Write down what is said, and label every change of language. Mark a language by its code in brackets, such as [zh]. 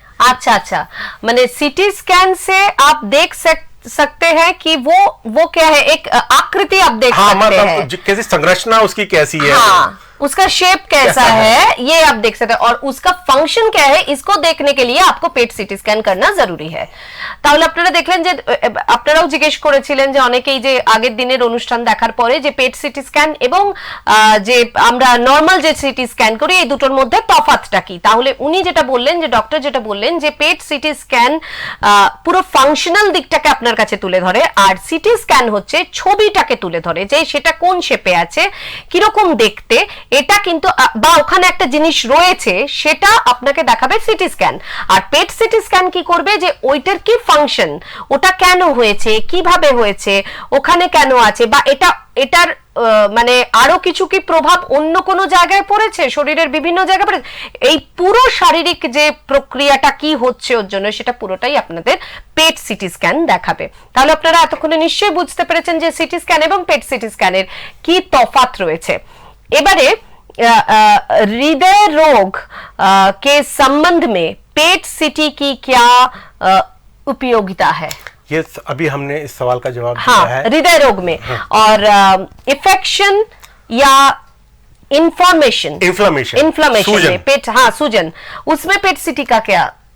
[hi] अच्छा अच्छा, मैंने सीटी स्कैन से आप देख सकते हैं कि वो क्या है, एक आकृति आप देख सकते हैं, कैसी संरचना उसकी कैसी है, हाँ, उसका शेप कैसा है, ये आप देख सकते हैं, और उसका फंक्शन क्या है, इसको देखने के लिए आपको पेट সিটি স্ক্যান करना जरूरी है। [bn] তাহলে আপনারা দেখলেন যে আপনারাও জিজ্ঞেস করেছিলেন যে অনেকেই যে আগের দিনের অনুষ্ঠান দেখার পরে যে পেট সিটি স্ক্যান এবং যে আমরা নরমাল যে সিটি স্ক্যান করি এই দুটোর মধ্যে তফাৎটা কি। তাহলে উনি যেটা বললেন, যে ডক্টর যেটা বললেন, যে পেট সিটি স্ক্যান পুরো ফাংশনাল দিকটাকে আপনার কাছে তুলে ধরে, আর সিটি স্ক্যান হচ্ছে ছবিটাকে তুলে ধরে, যে সেটা কোন শেপে আছে, কিরকম দেখতে, এটা কিন্তু বা ওখানে একটা জিনিস রয়েছে সেটা আপনাকে দেখাবে সিটি স্ক্যান। আর পেট সিটি স্ক্যান কি করবে, যে ওইটার কি ফাংশন, ওটা কেন হয়েছে, কিভাবে হয়েছে, ওখানে কেন আছে, বা এটার মানে আরো কিছু কি প্রভাব অন্য কোনো জায়গায় পড়েছে, শরীরের বিভিন্ন জায়গায় পড়েছে, এই পুরো শারীরিক যে প্রক্রিয়াটা কি হচ্ছে ওর জন্য, সেটা পুরোটাই আপনাদের পেট সিটি স্ক্যান দেখাবে। তাহলে আপনারা এতক্ষণে নিশ্চয়ই বুঝতে পেরেছেন যে সিটি স্ক্যান এবং পেট সিটি স্ক্যানের কি তফাৎ রয়েছে। [hi] এবারে हृदय रोग के संबंध में पेट सीटी की क्या उपयोगिता है? ये अभी हमने इस सवाल का जवाब हाँ, दिया है हृदय रोग में। हाँ। और इन्फेक्शन या इन्फ्लेमेशन में पेट, हाँ सूजन, उसमें पेट सीटी का क्या?